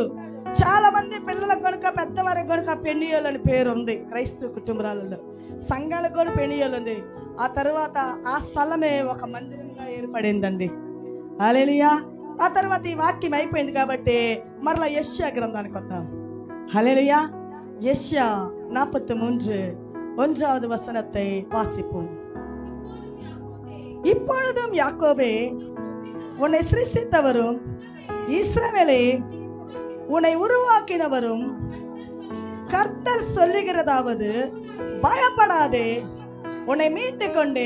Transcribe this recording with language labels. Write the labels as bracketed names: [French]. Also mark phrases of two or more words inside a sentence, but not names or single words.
[Telugu] చాలా మంది పిల్లలకు కనుక పెద్దవారికి కనుక పెనియేలు అని పేరు ఉంది క్రైస్తవ కుటుంబాలలో. సంఘాలకు కూడా పెనియలు ఉంది. ఆ తర్వాత ఆ స్థలమే ఒక మందిరంగా ఏర్పడిందండి. హల్లెలూయా. ఆ తర్వాత ఈ వాక్యం అయిపోయింది కాబట్టి మరలా యెషయా గ్రంథానికి వద్దాం. [Tamil] హల్లెలూయా. యெஷயா 43 வசனத்தை வாசிப்போம். இப்பொழுதும் யாக்கோபே, உன்னை சிருஷ்டித்தவரும் இஸ்ரவேலே, உன்னை உருவாக்கினவரும் கர்த்தர் சொல்லுகிறதாவது, பயப்படாதே, உன்னை மீட்டு கொண்டே.